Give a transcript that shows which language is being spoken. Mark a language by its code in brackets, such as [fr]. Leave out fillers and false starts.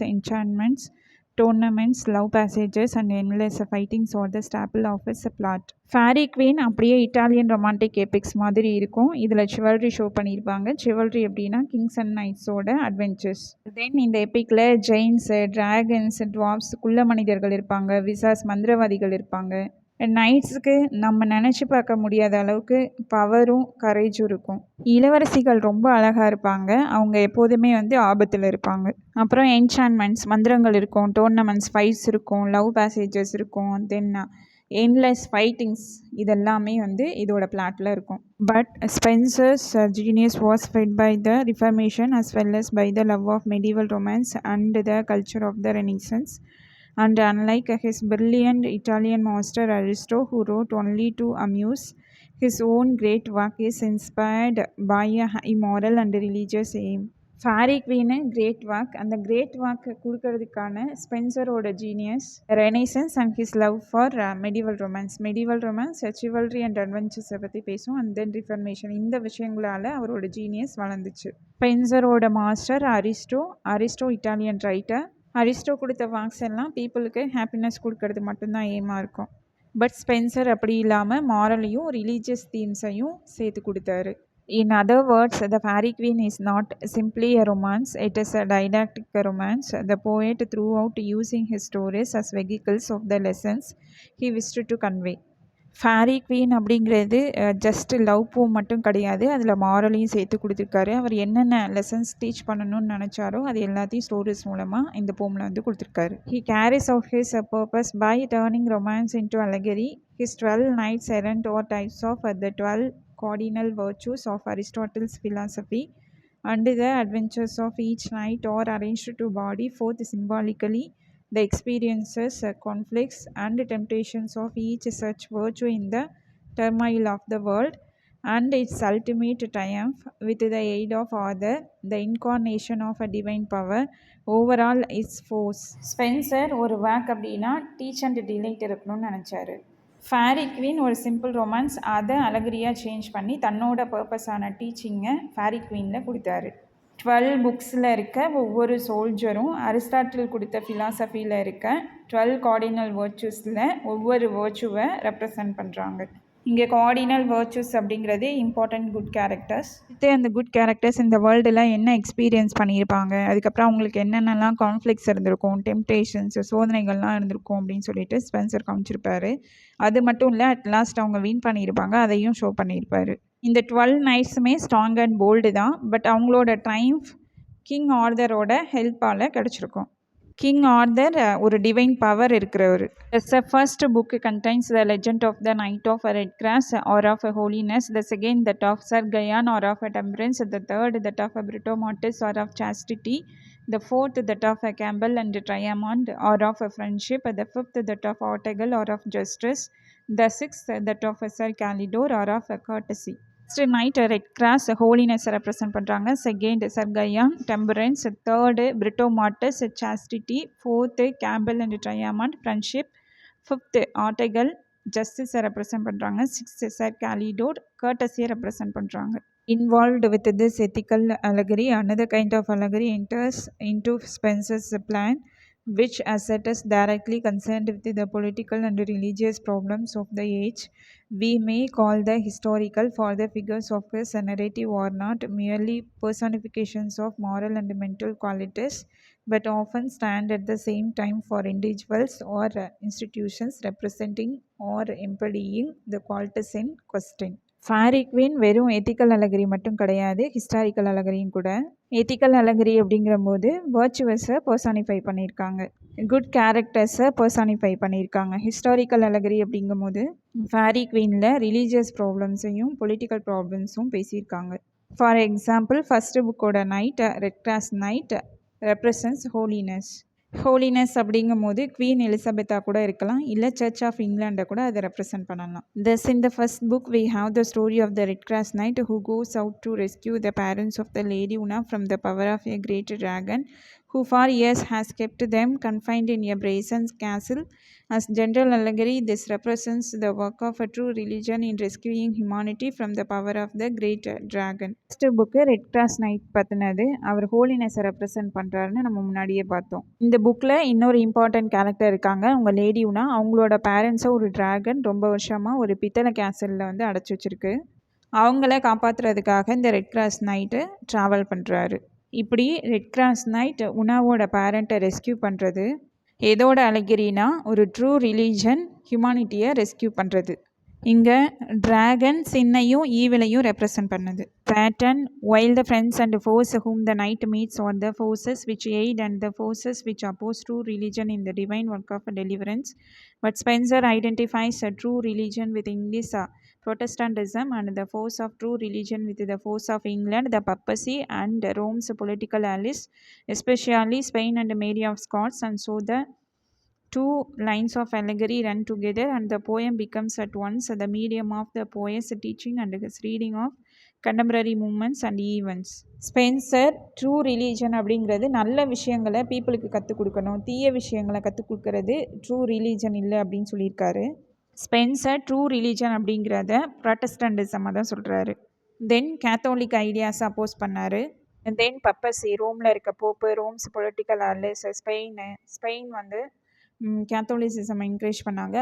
[en] Enchantments, tournaments, love passages and endless fightings are the staple of its plot. [ta] Fairy queen அப்படியே Italian romantic epics மாதிரி இருக்கும். இதில் சிவல்ரி show பண்ணியிருப்பாங்க. சிவல்ரி எப்படின்னா Kings and நைட்ஸோட adventures. தென் இந்த எப்பிக்கில் ஜெயின்ஸு, dragons, ட்வார்ப்ஸ், குள்ள மனிதர்கள் இருப்பாங்க. விசாஸ், மந்திரவாதிகள் இருப்பாங்க. நைட்ஸுக்கு நம்ம நினச்சி பார்க்க முடியாத அளவுக்கு பவரும் கரேஜும் இருக்கும். இளவரசிகள் ரொம்ப அழகாக இருப்பாங்க. அவங்க எப்போதுமே வந்து ஆபத்தில் இருப்பாங்க. அப்புறம் என்சான்மெண்ட்ஸ், மந்திரங்கள் இருக்கும். டோர்னமெண்ட்ஸ், ஃபைட்ஸ் இருக்கும். லவ் பேசேஜஸ் இருக்கும். தென் என்லெஸ் ஃபைட்டிங்ஸ், இதெல்லாமே வந்து இதோட பிளாட்டில் இருக்கும். [en] But Spenser's genius was fed by the reformation as well as by the love of medieval romance and the culture of the Renaissance. And unlike his brilliant Italian master Aristo, who wrote only to amuse, his own great work is inspired by a high moral and religious aim. [ta] Fairy queen great work. அந்த great work கொடுக்கறதுக்கான ஸ்பென்சரோட genius renaissance and his love for medieval romance சிவல்ரி and அட்வென்ச்சர்ஸை பற்றி பேசும். And then reformation, இந்த விஷயங்களால் அவரோட genius வளர்ந்துச்சு. ஸ்பென்சரோட master Aristo Italian writer. Aristo கொடுத்த works எல்லாம் பீப்புளுக்கு ஹாப்பினஸ் கொடுக்கறது மட்டும்தான் எய்மாக இருக்கும். பட் ஸ்பென்சர் அப்படி இல்லாமல் மாரலையும் ரிலீஜியஸ் தீம்ஸையும் சேர்த்து கொடுத்தாரு. [en] In other words, the Fairy Queen is not simply a romance, it is a didactic romance. The poet throughout using his stories as vehicles of the lessons he wished to convey. [ta] Fairy queen அப்படிங்கிறது just love போம் மட்டும் கிடையாது, அதில் மாரலையும் சேர்த்து கொடுத்துருக்காரு. அவர் என்னென்ன lessons teach பண்ணணும்னு நினச்சாரோ அது எல்லாத்தையும் ஸ்டோரிஸ் மூலமாக இந்த போமில் வந்து கொடுத்துருக்காரு. [en] He carries out his purpose by turning romance into allegory. His 12 knights errant or types of the 12 cardinal virtues of Aristotle's philosophy, and the adventures of each knight are arranged to body forth symbolically the experiences, conflicts, and temptations of each such virtue in the turmoil of the world, and its ultimate triumph with the aid of other, the incarnation of a divine power over all its foes. [ta] Spencer ஒரு work அப்படின்னா teach and delight இருக்கணும்னு நினச்சாரு. Fairy queen ஒரு simple romance, அதை அலகரியாக change பண்ணி தன்னோட பர்பஸான டீச்சிங்கை fairy குவீனில் கொடுத்தாரு. 12 புக்ஸில் இருக்க ஒவ்வொரு சோல்ஜரும் அரிஸ்டாட்டில் கொடுத்த ஃபிலாசபியில் இருக்க 12 கார்டினல் வேர்ச்சூஸில் ஒவ்வொரு வேர்ச்சுவை ரெப்ரசன்ட் பண்ணுறாங்க. இங்கே கார்டினல் வேர்ச்சூஸ் அப்படிங்கிறது இம்பார்ட்டன்ட் குட் கேரக்டர்ஸ். அந்த குட் கேரக்டர்ஸ் இந்த வேர்ல்டில் என்ன எக்ஸ்பீரியன்ஸ் பண்ணியிருப்பாங்க, அதுக்கப்புறம் அவங்களுக்கு என்னென்னலாம் கான்ஃப்ளிக்ஸ் இருந்திருக்கும், டெம்டேஷன்ஸ் சோதனைகள்லாம் இருந்திருக்கும் அப்படின்னு சொல்லிட்டு ஸ்பென்சர் காமிச்சிருப்பாரு. அது மட்டும் இல்லை, அட் லாஸ்ட் அவங்க வின் பண்ணியிருப்பாங்க, அதையும் ஷோ பண்ணியிருப்பாரு. இந்த 12 நைட்ஸுமே ஸ்ட்ராங் அண்ட் போல்டு தான். பட் அவங்களோட ட்ரைம்ஃப் கிங் ஆர்தரோட ஹெல்ப்பால் கிடச்சிருக்கும். கிங் ஆர்தர் ஒரு டிவைன் பவர் இருக்கிறவர். [en] The first book contains the legend of the Knight of Redcross or of Holiness, the second that of Sir Gayan or of Temperance, the third that of Britomartis or of Chastity, the fourth that of Campbell and Triamond or of Friendship, the fifth that of Ortegal or of Justice, the sixth that of Sir Calidore or of Courtesy. [ta] First night red cross ஹோலினஸை represent பண்ணுறாங்க. Second சர்கயான் temperance, third பிரிட்டோமாட்டஸ் chastity, fourth Campbell and ட்ரையாமண்ட் friendship, fifth ஆர்டெகல் ஜஸ்டிஸை represent பண்ணுறாங்க. Sixth sir கேலிடோர் கர்டஸியை represent பண்ணுறாங்க. [en] Involved with this ethical allegory, another kind of allegory enters into Spencer's plan, which as it is directly concerned with the political and religious problems of the age. We may call the historical, for the figures of his narrative are not merely personifications of moral and mental qualities, but often stand at the same time for individuals or institutions representing or embodying the qualities in question. [ta] Fairy queen வெறும் ethical அலகரி மட்டும் கிடையாது, historical அலகரியும் கூட. Ethical அலகரி அப்படிங்கிற போது வர்ச்சுவஸை personify பண்ணியிருக்காங்க, good கேரக்டர்ஸை personify பண்ணியிருக்காங்க. Historical அலகரி அப்படிங்கும் போது ஃபேரி குவீனில் ரிலீஜியஸ் ப்ராப்ளம்ஸையும் பொலிட்டிக்கல் ப்ராப்ளம்ஸும் பேசியிருக்காங்க. ஃபார் எக்ஸாம்பிள், ஃபஸ்ட்டு புக்கோட night red cross night represents holiness. Holiness அப்படிங்கும் போது குவீன் எலிசபெத்தாக கூட இருக்கலாம், இல்லை சர்ச் ஆஃப் இங்கிலாண்டை கூட அதை ரெப்ரசன்ட் பண்ணலாம். [en] Thus in the first book we have the story of the Red Cross Knight who goes out to rescue the parents of the Lady Una from the power of a great dragon who for years has kept them confined in a brazen castle. As general allegory, this represents the work of a true religion in rescuing humanity from the power of the great dragon. [ta] First book red cross night பற்றினது, our ஹோலினஸை represent பண்ணுறாருன்னு நம்ம முன்னாடியே பார்த்தோம். இந்த புக்கில் இன்னொரு important character இருக்காங்க, அவங்க lady Una. அவங்களோட பேரண்ட்ஸை ஒரு டிராகன் ரொம்ப வருஷமாக ஒரு பித்தளை கேசலில் வந்து அடைச்சி வச்சிருக்கு. அவங்கள காப்பாற்றுறதுக்காக இந்த ரெட் கிராஸ் நைட்டு ட்ராவல் பண்ணுறாரு. இப்படி ரெட் கிராஸ் நைட் உணாவோட பேரண்ட்டை ரெஸ்கியூ பண்ணுறது எதோட அலகரினா ஒரு ட்ரூ ரிலீஜன் ஹியூமானிட்டியை ரெஸ்கியூ பண்ணுறது. இங்கே டிராகன் சின்னையும் ஈவிலையும் ரெப்ரசன்ட் பண்ணுது. [en] Saturn, while the friends and foes whom the knight meets are the forces which aid and the forces which oppose true religion in the divine work of deliverance. But Spencer identifies a true religion with English Protestantism and the force of true religion with the force of England, the papacy, and Rome's political allies, especially Spain and Mary of Scots, and so the Two lines of allegory run together and the poem becomes at once the medium of the poet's teaching and his reading of contemporary movements and events. [ta] Spencer true religion அப்படிங்கிறது நல்ல விஷயங்களை பீப்புளுக்கு கற்றுக் கொடுக்கணும், தீய விஷயங்களை கற்றுக் கொடுக்கறது ட்ரூ ரிலீஜன் இல்லை அப்படின்னு சொல்லியிருக்காரு. ஸ்பென்சர் ட்ரூ ரிலீஜன் அப்படிங்கிறத ப்ராட்டஸ்டன்டிசமாக தான் சொல்கிறாரு. தென் கேத்தோலிக் ஐடியாஸ் அப்போஸ் பண்ணார். தென் பப்பசி, ரோமில் இருக்க pope, ROMs political Alice, Spain வந்து கேத்தோலிசிசம் என்கரேஜ் பண்ணாங்க.